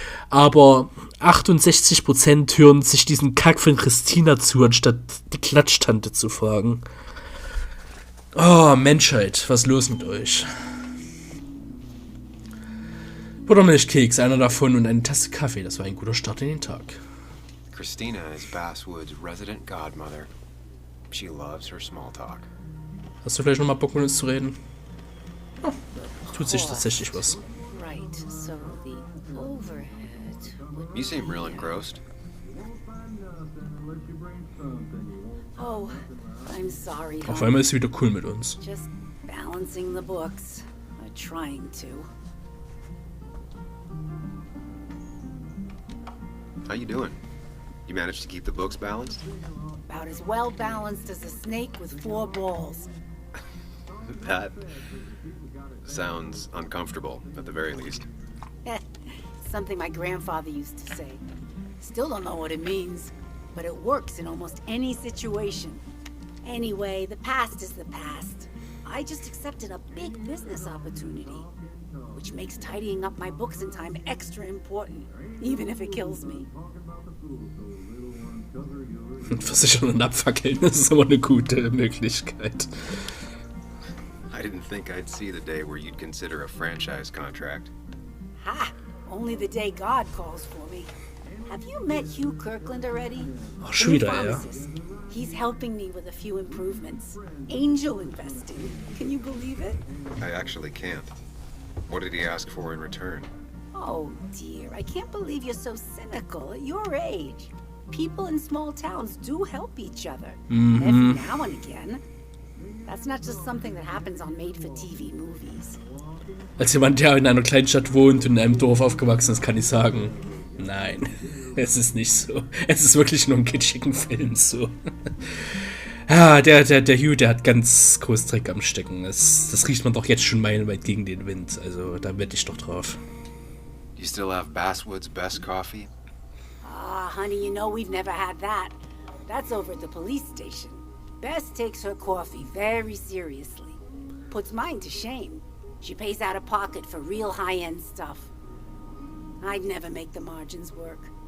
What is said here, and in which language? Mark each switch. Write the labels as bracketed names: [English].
[German] Aber 68% hören sich diesen Kack von Christina zu, anstatt die Klatschtante zu fragen. Oh, Menschheit, was ist los mit euch? Buttermilchkeks, einer davon und eine Tasse Kaffee, das war ein guter Start in den Tag. [English] Christina is Basswood's resident godmother. She loves her small talk. [German] Hast du vielleicht nochmal Bock mit uns zu reden? Oh, tut sich tatsächlich was. [English] Right, so the overhead. You seem real engrossed. Oh, I'm sorry. [German] Auf einmal ist sie wieder cool mit uns. [English] Just balancing the books. Trying to. How you doing? You managed to keep the books balanced? About as well balanced as a snake with 4 balls. That sounds uncomfortable, at the very least. Something my grandfather used to say. Still don't know what it means, but it works in almost any situation. Anyway, the past is the past. I just accepted a big business opportunity, which makes tidying up my books in time extra important, even if it kills me. [German] Versichern und abfackeln, das ist aber eine gute Möglichkeit. [English] I didn't think I'd see the day where you'd consider a franchise contract. Ha! Only the day God calls for me. Have you met Hugh Kirkland already? [German] Ach, schon wieder, ja. [English] He's helping me with a few improvements. Angel investing. Can you believe it? I actually can't. What did he ask for in return? Oh dear, I can't believe you're so cynical at your age. People in small towns do help each other. Every now and again. That's not just something that happens on made-for-TV movies. [German] Als jemand, der in einer Kleinstadt wohnt und in einem Dorf aufgewachsen ist, kann ich sagen, nein, es ist nicht so. Es ist wirklich nur ein kitschigen Film so. Ja, der Hugh, der hat ganz groß Dreck am Stecken. Das riecht man doch jetzt schon meilenweit gegen den Wind. Also da wette ich doch drauf. [English] Do you still have Basswood's best coffee? Ah, honey, you know we've never had that. That's over at the police station. Bess takes her coffee very seriously. Puts mine to shame. She pays out of pocket for real high-end stuff. I'd never make the margins work.